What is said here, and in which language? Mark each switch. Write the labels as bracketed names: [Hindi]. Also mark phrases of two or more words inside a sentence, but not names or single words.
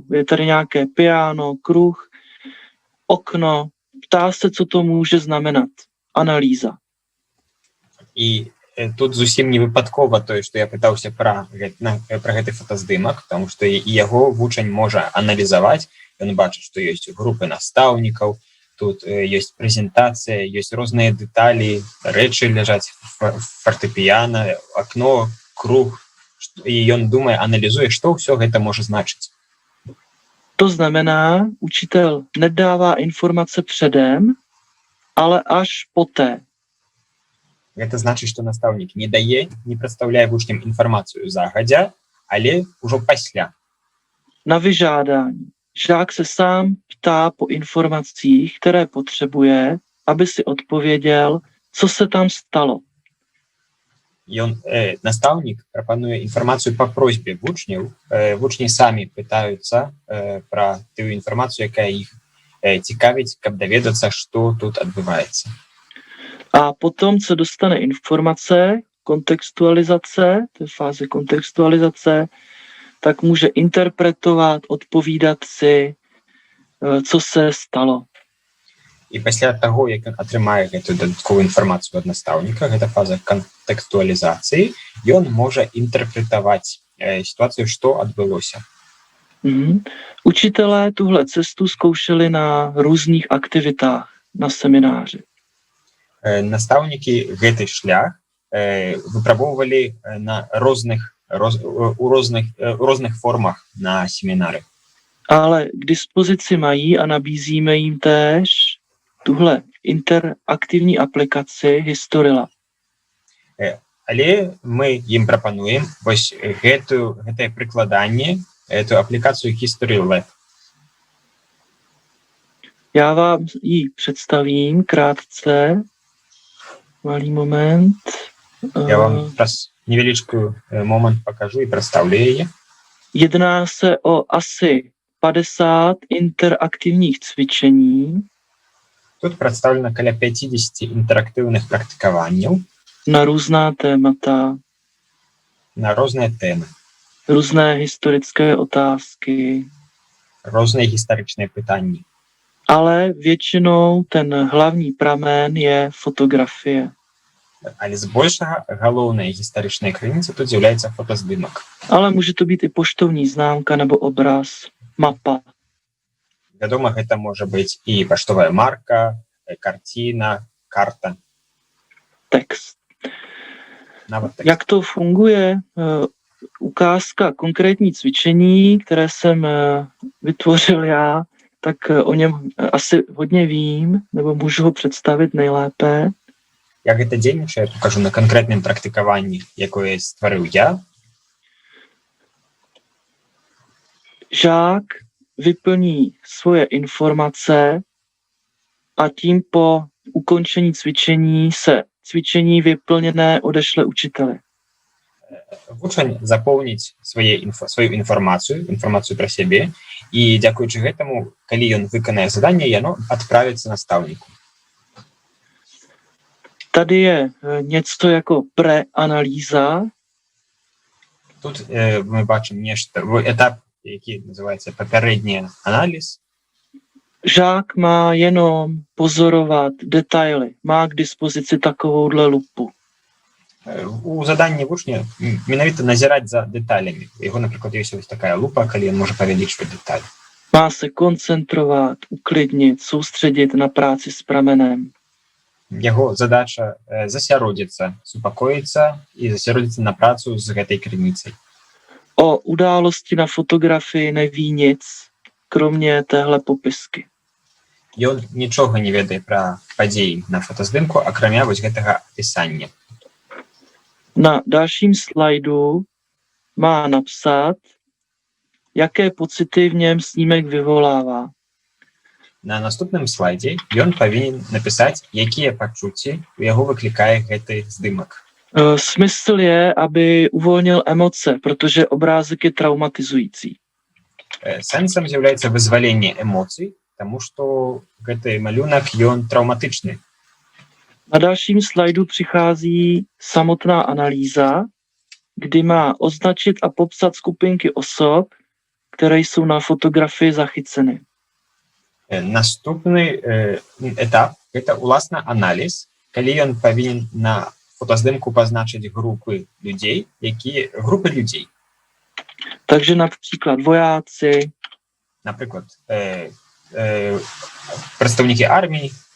[Czech] Je tady nějaké piano, kruh, okno, ptá se, co to může znamenat. Analýza. [Belarusian] І тут зусім не выпадкова тое, што я пытаўся пра гэты фотаздымак, таму што і яго вучань можа аналізаваць. Ён бачыць, што ёсць групы настаўнікаў, тут ёсць прэзентацыя, ёсць розныя дэталі, рэчы ляжаць фартэпіяна, акно, круг, і ён думае, аналізуе, што ўсё гэта можа значыць. [Czech] To znamená, učitel nedává informace předem, ale až poté. [Belarusian] Гэта значыць, што настаўнік не дае, не прадстаўляе вучням інфармацыю загадзя, але ўжо пасля. [Czech] Na vyžádání. Žák se sám ptá po informacích, které potřebuje, aby si odpověděl, co se tam stalo. [Belarusian] Настаўнік прапануе інфармацыю па просьбе вучняў. Вучні самі пытаюцца пра тую інфармацыю, якая іх цікавіць, каб даведацца, што тут адбываецца. [Czech] A potom, co dostane informace, kontextualizace, to je fáze kontextualizace, tak může interpretovat, odpovídat si, co se stalo. [Belarusian] І пасля таго, як ён атрымае гэтую дадатковую інфармацыю ад настаўніка, гэта фаза кантэкстуалізацыі, ён можа інтэрпрэтаваць сітуацыю, што адбылося. [Czech] Učitelé tuhle cestu zkoušeli na různých aktivitách, na semináři. [Belarusian] Настаўнікі гэты шлях выпрабоўвалі на розных формах на семінары. [Czech] Ale k dispozici mají a nabízíme jim též tuhle interaktivní aplikaci Historila. [Belarusian] Але мы ім прапануем вось гэтае прыкладанне, эту аплікацыю Historila. [Czech] Já vám ji představím krátce. Malý moment. [Belarusian] Я вам праз невялічкую момент покажу і прадстаўлю яе. [Czech] Jedná se o asi 50 interaktivních cvičení. [Belarusian] Тут прадстаўлена каля 50 інтэрактыўных практыкаванняў [Czech] na různá témata, [Belarusian] на розныя тэмы, [Czech] různé historické otázky. [Belarusian] розныя гістарычныя пытанні. [Czech] Ale většinou ten hlavní pramen je fotografie. [Belarusian] Але збольшага галоўная гістарычная крыніца тут з'яўляецца фотаздымак. [Czech] Ale může to být i poštovní známka nebo obraz, mapa. [Belarusian] Вядома, гэта можа быць і паштовая марка, карціна, карта, [Czech] Text. [Belarusian] нават тэкст. [Czech] Jak to funguje? Ukázka konkrétní cvičení, které jsem vytvořil já, tak o něm asi hodně vím, nebo můžu ho představit nejlépe. [Belarusian] Як гэта дзейнічае, покажу на канкрэтным практыкаванні, якое стварыў я. [Czech] Žák vyplní svoje informace a tím po ukončení cvičení se cvičení vyplněné odešle učiteli. [Belarusian] Вучань запоўніць сваю інфармацыю пра сябе, і дзякуючы гэтаму, калі ён выканае заданне, яно адправіцца настаўніку. [Czech] Tady je něco jako preanalýza. [Belarusian] Тут мы бачым нешта, этап, які называецца папярэдні аналіз. [Czech] Žák má jenom pozorovat detaily. Má k dispozici takovouhle lupu. [Belarusian] У заданні вучня менавіта назіраць за дэталямі. Яго, напрыклад, ёсць вось такая лупа, калі ён можа павялічваць дэталі. [Czech] Má se koncentrovat, uklidnit, soustředit na práci s pramenem. [Belarusian] Яго задача засяродзіцца, супакоіцца і засяродзіцца на працу з гэтай крыніцай. [Czech] O události na fotografii neví nic, kromě téhle popisky. [Belarusian] Ён нічога не ведае пра падзеі на фотаздымку, акрамя вось гэтага апісання. [Czech] Na dalším slajdu má napsat, jaké pocity v něm snímek vyvolává. [Belarusian] На наступным слайдзе ён павінен напісаць, якія пачуцці у яго выклікае гэты здымак. [Czech] Smysl je, aby uvolnil emoce, protože obrázek je traumatizující. [Belarusian] Сэнсам з'яўляецца вызваленне эмоцый, таму што гэты малюнак ён траўматычны. [Czech] Na dalším slajdu přichází samotná analýza, kdy má označit a popsat skupinky osob, které jsou na fotografii zachyceny. [Belarusian] Наступны этап – гэта уласна аналіз, калі ён павінен на фотаздымку пазначыць групы людзей. [Czech] Takže například vojáci, [Belarusian] Напрыклад, прадстаўнікі арміі,